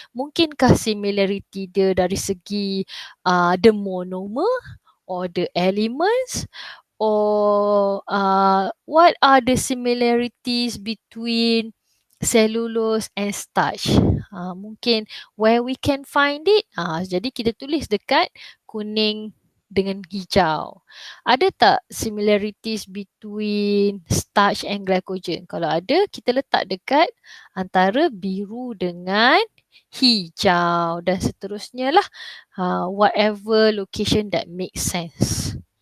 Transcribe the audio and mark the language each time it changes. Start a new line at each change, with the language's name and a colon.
Malay: Mungkinkah similarity dia dari segi
English: the monomer or the elements? Or what are the similarities between cellulose and starch? Mungkin where we can find it.
Malay: Jadi kita tulis dekat kuning dengan hijau. Ada tak similarities
English: between starch and glycogen?
Malay: Kalau ada, kita letak dekat antara biru dengan hijau dan seterusnya lah.
English: Whatever location that makes sense.